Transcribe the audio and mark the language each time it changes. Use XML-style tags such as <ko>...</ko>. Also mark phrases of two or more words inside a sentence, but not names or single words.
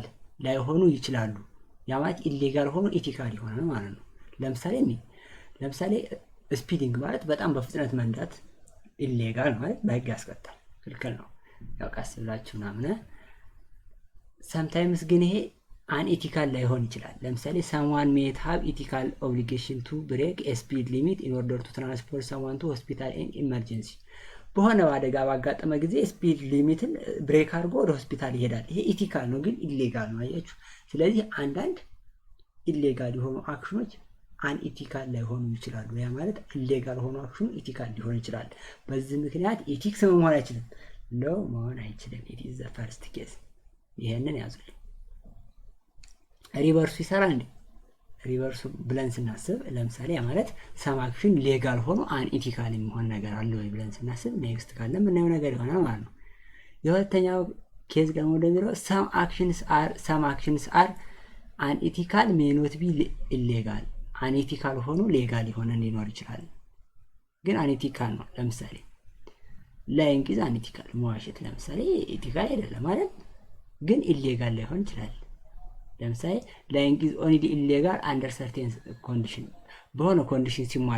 <am>ላይሆኑ ይችላሉ። ያ ማለት ኢሌጋል ሆኖ ኤቲካል ይሆናል ማለት ነው። ለምሳሌ ስፒዲንግ ማለት በጣም በፍጥነት መንዳት ኢሌጋል ማለት በህግ ያስቀጣል፣ ክልክል ነው። ያው ቀስ ብላችሁ ምናምን ሰምታይምስ ግን ይሄ አንኤቲካል ላይሆን ይችላል። ለምሳሌ</am> <en>someone may have ethical obligation to break a speed limit in order to transport someone to hospital in emergency።</en> <am>በሆነ አደጋ ባጋጠመ ጊዜ</am> <en>speed limit</en> <am>ብሬክ አድርጎ ወደ ሆስፒታል ይሄዳል። ይሄ ኢቲካል ነው ግን ኢሌጋል ነው። አያችሁ። ስለዚህ አንዳንድ ኢሌጋል የሆኑ አክሽኖች አንኢቲካል ላይሆኑ ይችላሉ። ያ ማለት ኢሌጋል ሆኖ አክሽኑ ኢቲካል ሊሆን ይችላል። በዚህ ምክንያት ኤቲክስ መሆን አይችልም፣ ላው መሆን አይችልም።</am> <en>it is the first case።</en> <am>ይሄንን ያዙልኝ። ሪቨርሱ ይሰራል እንዴ? ሪቨርሱ ብለን ስናስብ ለምሳሌ ማለት</am> <en>some action</en> <am>ሌጋል ሆኖ አንኢቲካል የሚሆን ነገር አለ ወይ ብለን ስናስብ ኔክስት ካለ ምናየው ነገር ይሆናል ማለት ነው። የሁለተኛው ኬዝ ደግሞ እንደሚለው</am> <en>some actions are unethical may not be illegal።</en> <am>አንኤቲካል ሆኖ ሌጋል የሆነ ሊኖር ይችላል ግን አንኤቲካል ነው። ለምሳሌ</am> <en>lying is unethical፣</en> <am>መዋሸት ለምሳሌ ኤቲካል አይደለም ማለት ግን ኢሌጋል ላይሆን ይችላል። ለምሳሌ</am> <en>lying is only illegal under certain condition፣</en> <am>በሆነ ኮንዲሽን ሲሟላ</am>